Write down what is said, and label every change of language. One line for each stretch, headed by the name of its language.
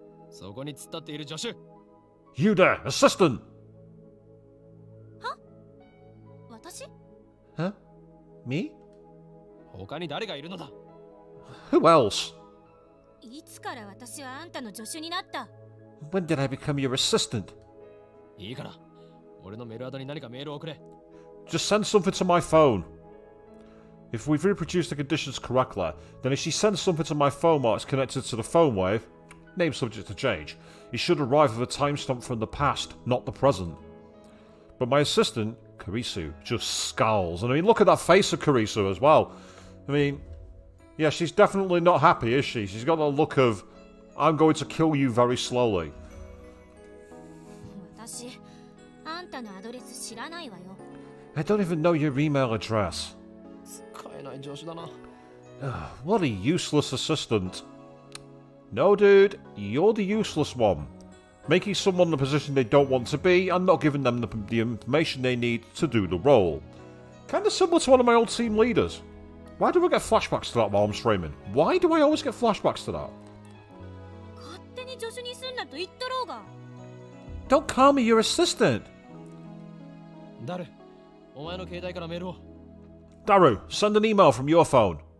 Japanese: そこに突っ立っている助手。
English: You there, assistant!
Japanese: 私？
English: Huh? Me?
Japanese: 他に誰がいるのだ？
English: Who else?
Japanese: いつから私はあんたの助手になった？
English: When did I become your assistant?
Japanese: いいから、俺のメールアドに何かメールを送れ。
English: Just send something to my phone. If we've reproduced the conditions correctly, then if she sends something to my phone while it's connected to the Phonewave, name subject to change, it should arrive with a timestamp from the past, not the present. But my assistant, Kurisu, just scowls. And I mean, look at that face of Kurisu as well. I mean, yeah, she's definitely not happy, is she? She's got the look of, I'm going to kill you very slowly.
Japanese: 私、あんたのアドレス知らないわよ。
English: I don't even know your email address.
Japanese: 使えない助手だな。
English: What a useless assistant. No, dude, you're the useless one. Making someone in a position they don't want to be and not giving them the information they need to do the role. Kinda similar to one of my old team leaders. Why do I get flashbacks to that while I'm streaming? Why do I always get flashbacks to that?
Japanese: 勝手に助手にすんなと言ったろうが。
English: Don't call me your assistant.
Japanese: 誰？お前の携帯からメールを。
English: Daru, send an email from your phone.